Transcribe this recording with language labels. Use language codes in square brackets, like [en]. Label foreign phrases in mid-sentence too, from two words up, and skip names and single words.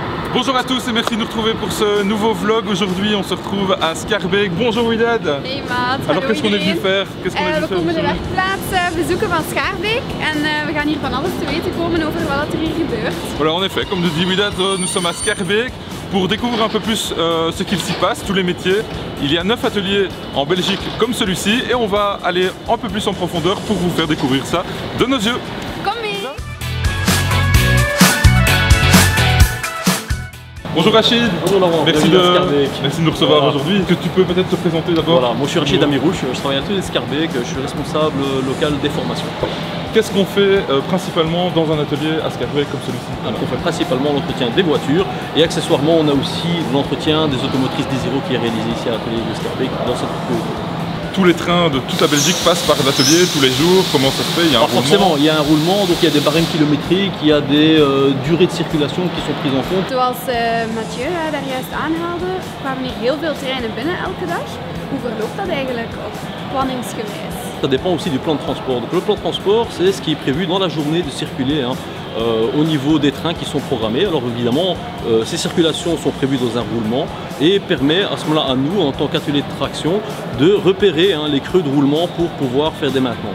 [fr] Bonjour à tous et merci de nous retrouver pour ce nouveau vlog. Aujourd'hui on se retrouve à Schaerbeek. Bonjour Widad. [nl] Hey maat. [fr] Alors qu'est-ce qu'on est venu faire? [nl] We komen de werkplaats bezoeken van Schaerbeek en we gaan hier van alles te weten komen over wat er hier gebeurt. [fr] Voilà, en effet, comme nous dit Widad, nous sommes à Schaerbeek pour découvrir un peu plus ce qu'il s'y passe, tous les métiers. Il y a 9 ateliers en Belgique comme celui-ci et on va aller un peu plus en profondeur pour vous faire découvrir ça de nos yeux. [nl] Kom mee! [fr] Bonjour Rachid. Bonjour Laurent, merci de nous recevoir aujourd'hui. Est-ce que tu peux peut-être te présenter d'abord? Voilà, moi je suis Rachid Amirouche, je travaille à l'atelier Schaerbeek, je suis responsable local des formations. Qu'est-ce qu'on fait principalement dans un atelier à Schaerbeek comme celui-ci? On fait principalement l'entretien des voitures et accessoirement on a aussi l'entretien des automotrices Desiro qui est réalisé ici à l'atelier de Schaerbeek dans cette propriété. Tous les trains de toute la Belgique passent par l'atelier tous les jours, comment ça se fait? Il y a un roulement. Forcément, il y a un roulement, donc il y a des barèmes kilométriques, il y a des durées de circulation qui sont prises en compte. [nl] Zoals Mathieu daar juist aanhaalde, kwamen hier heel veel treinen binnen elke dag. Hoe verloopt dat eigenlijk op planningsgewijs? [fr] Ça dépend aussi du plan de transport. Donc le plan de transport, c'est ce qui est prévu dans la journée de circuler au niveau des trains qui sont programmés. Alors évidemment, ces circulations sont prévues dans un roulement et permet à ce moment-là à nous, en tant qu'atelier de traction, de repérer les creux de roulement pour pouvoir faire des maintenances.